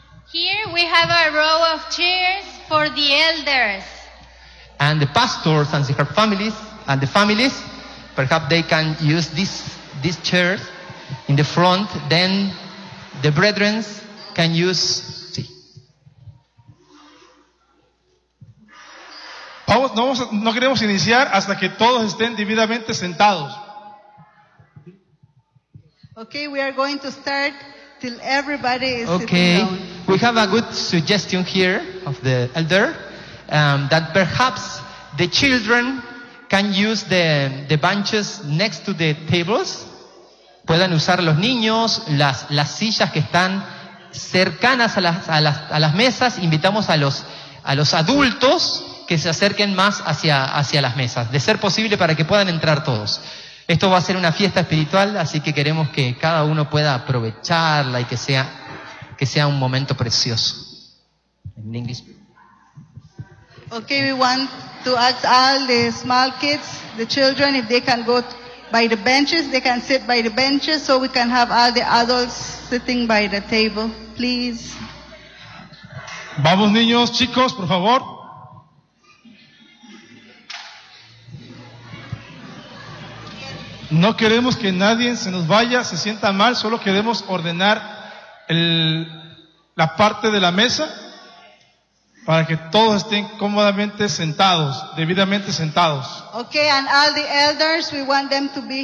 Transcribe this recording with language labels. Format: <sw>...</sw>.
<en>Here we have a row of chairs for the elders. And the pastors and their families, and the families, perhaps they can use these chairs in the front, then the brethren can use.</en> <es>Vamos, no queremos iniciar hasta que todos estén debidamente sentados.</es> <en>Okay, we are going to start till everybody is okay. Sitting down. We have a good suggestion here of the elder, that perhaps the children can use the benches next to the tables.</en> <es>Puedan usar los niños las sillas que están cercanas a las mesas. Invitamos a los adultos que se acerquen más hacia las mesas, de ser posible para que puedan entrar todos. Esto va a ser una fiesta espiritual, así que queremos que cada uno pueda aprovecharla y que sea un momento precioso. En inglés.</es> <en>Okay, we want to ask all the small kids, the children, if they can go by the benches, they can sit by the benches, so we can have all the adults sitting by the table, please.</en> <es>Vamos, niños, chicos, por favor. No queremos que nadie se nos vaya, se sienta mal, solo queremos ordenar la parte de la mesa para que todos estén cómodamente sentados, debidamente sentados.</es> <en>Okay, and all the elders, we want them to be here.</en>